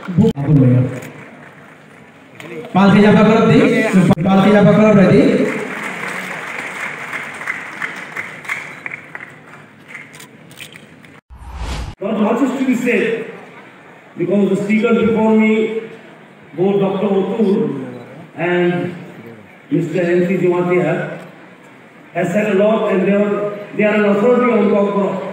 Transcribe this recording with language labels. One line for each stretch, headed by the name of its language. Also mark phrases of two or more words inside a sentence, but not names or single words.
English: पालखी जापा करो दी पालखी जापा करो रेडी Not much is to be said because the speakers before me, both Dr. Otur and Mr. N.C. Jimatia, has said a lot and they are an authority on Kokoro.